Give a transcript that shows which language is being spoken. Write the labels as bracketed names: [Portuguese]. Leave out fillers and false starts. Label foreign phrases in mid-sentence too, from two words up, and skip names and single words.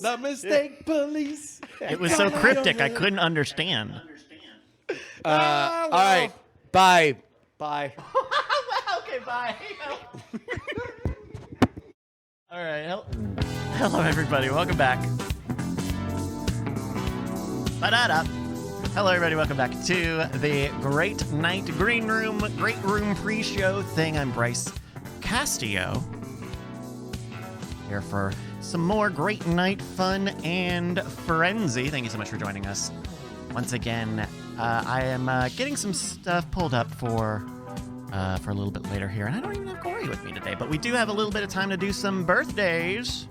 [English] The mistake police. It was so cryptic, I couldn't understand. All right. Bye. Bye. Okay, bye. All right. Hello, everybody. Welcome back. Ba-da-da. Hello, everybody. Welcome back to the Great Night Great Room pre-show thing. I'm Bryce Castillo. Here for some more Great Night fun and frenzy. Thank you so much for joining us. Once again, I am getting some stuff pulled up for a little bit later here, and I don't even have Cory with me today, but we do have a little bit of time to do some birthdays.